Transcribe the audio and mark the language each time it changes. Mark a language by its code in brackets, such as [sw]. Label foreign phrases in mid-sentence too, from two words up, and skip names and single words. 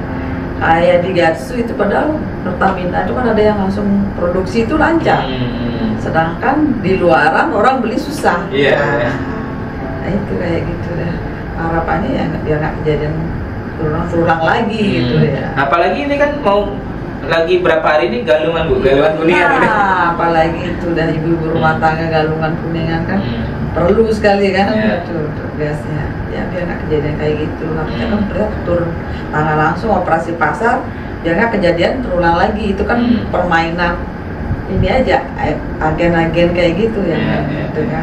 [id] Kayak di Gatsu itu, padahal Pertamina itu kan ada yang langsung produksi itu lancar. sedangkan di luaran orang beli susah. Iya. Nah itu kayak gitu dah. Harapannya ya biar nggak kejadian terulang lagi gitu ya. Apalagi ini kan mau lagi berapa hari ini galungan Bu, galungan kuningan ini. Apalagi itu dah ibu-ibu rumah tangga galungan kuningan kan perlu sekali kan itu gasnya. Ya biar nggak kejadian kayak gitu. Makanya kan turun tangan langsung operasi pasar biar nggak kejadian terulang lagi. Itu kan permainan ini aja agen-agen kayak gitu ya. Gitu kan.